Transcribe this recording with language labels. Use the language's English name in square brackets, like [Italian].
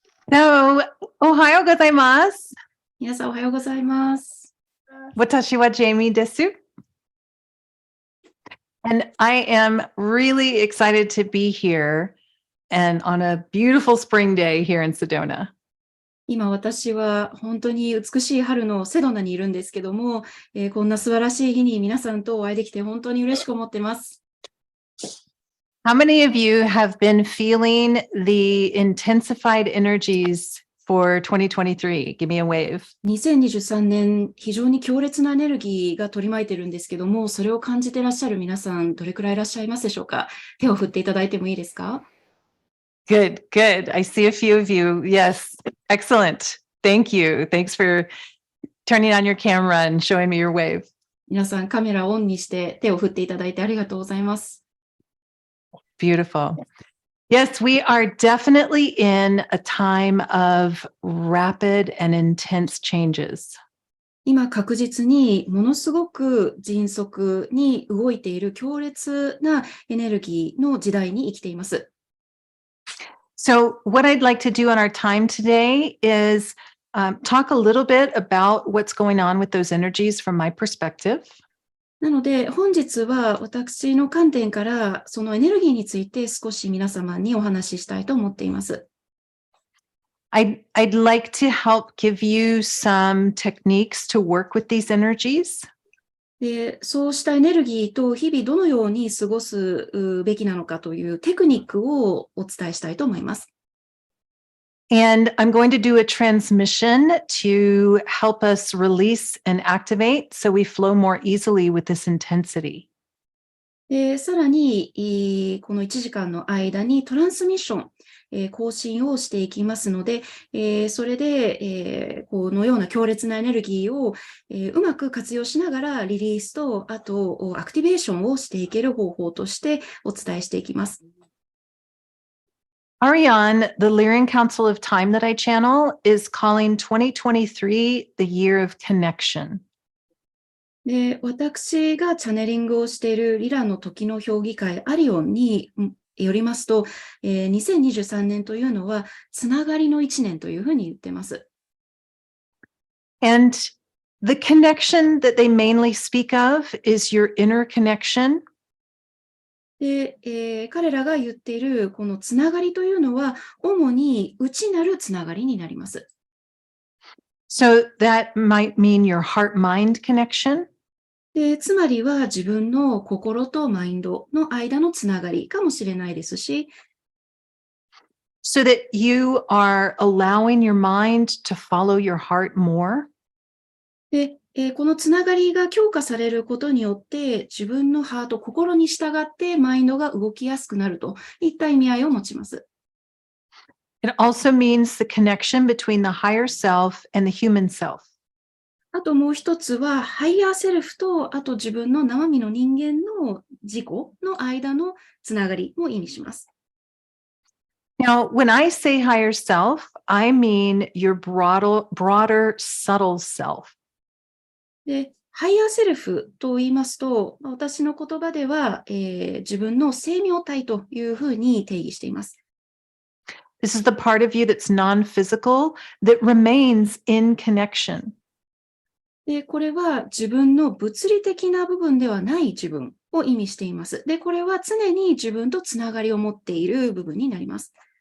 [Japanese] So, おはようございます。皆さんおはようございます。私はジェイミーです。 [English] And I am really excited to be here and on a beautiful spring day here in Sedona. [Japanese] 今私は本当に美しい春のセドナにいるんですけども、こんな素晴らしい日に皆さんとお会いできて本当に嬉しく思ってます。 [English] How many of you have been feeling the intensified energies for 2023? Give me a wave. [Japanese] 2023年、非常に強烈なエネルギーが取り巻いてるんですけども、それを感じていらっしゃる皆さん、どれくらいいらっしゃいますでしょうか？手を振っていただいてもいいですか？ [English] Good, good. I see a few of you. Yes, excellent. Thank you. Thanks for turning on your camera and showing me your wave. [Japanese] 皆さんカメラをオンにして手を振っていただいてありがとうございます。 [English] Beautiful. Yes, we are definitely in a time of rapid and intense changes. [Japanese] 今確実にものすごく迅速に動いている強烈なエネルギーの時代に生きています。 [English] So what I'd like to do on our time today is talk a little bit about what's going on with those energies from my perspective. [Japanese] なので本日は私の観点からそのエネルギーについて少し皆様にお話ししたいと思っています。 [English] I'd like to help give you some techniques to work with these energies. [Japanese] で、そうしたエネルギーと日々どのように過ごすべきなのかというテクニックをお伝えしたいと思います。 [English] And I'm going to do a transmission to help us release and activate so we flow more easily with this intensity. [Japanese] で、さらに、この1時間の間にトランスミッション、更新をしていきますので、それで、このような強烈なエネルギーを、うまく活用しながらリリースと、あとアクティベーションをしていける方法としてお伝えしていきます。 [English] Ariane, the Lyrian Council of Time that I channel, is calling 2023 the year of connection. [Japanese] で、私がチャネリングをしているリラの時の評議会アリオンによりますと、2023年というのはつながりの1年というふうに言ってます。 [English] And the connection that they mainly speak of is your inner connection. [Japanese] で、彼らが言っているこのつながりというのは主に内なるつながりになります。 [English] So that might mean your heart-mind connection. [Japanese] で、つまりは自分の心とマインドの間のつながりかもしれないですし、 [English] So that you are allowing your mind to follow your heart more. [Japanese] で、このつながりが強化されることによって自分のハート、心に従ってマインドが動きやすくなるといった意味合いを持ちます。 [English] It also means the connection between the higher self and the human self. [Japanese] あともう一つは、ハイヤーセルフと、あと自分の生身の人間の自己の間のつながりも意味します。 [English] Now, when I say higher self, I mean your broader subtle self. [Japanese] で、ハイヤーセルフと言いますと、私の言葉では、自分の生命体というふうに定義しています。 [English] This is the part of you that's non-physical that remains in connection. [Japanese] で、これは自分の物理的な部分ではない自分を意味しています。で、これは常に自分とつながりを持っている部分になります。